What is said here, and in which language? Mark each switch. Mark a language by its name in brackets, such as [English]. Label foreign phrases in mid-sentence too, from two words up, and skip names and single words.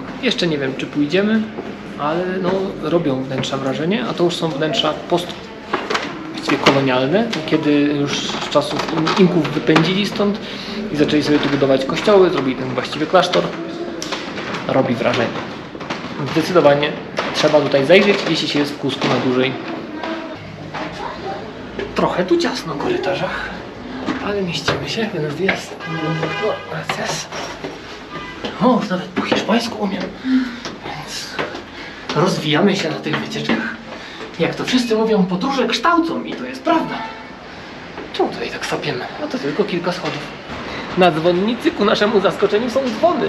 [Polish] Jeszcze nie wiem, czy pójdziemy, ale no, robią wnętrza wrażenie, a to już są wnętrza właściwie kolonialne, kiedy już z czasów Inków wypędzili stąd i zaczęli sobie tu budować kościoły, zrobili ten właściwy klasztor. Robi wrażenie. Zdecydowanie trzeba tutaj zajrzeć, jeśli się jest w Cuscu na dłużej. Trochę tu ciasno w korytarzach, ale mieścimy się. [Spanish] Buenos días. O, gracias. [Polish] O, już nawet po hiszpańsku umiem. Więc rozwijamy się na tych wycieczkach. Jak to wszyscy mówią, podróże kształcą i to jest prawda. Czemu tutaj tak sapiemy? No to tylko kilka schodów. Na dzwonnicy ku naszemu zaskoczeniu są dzwony.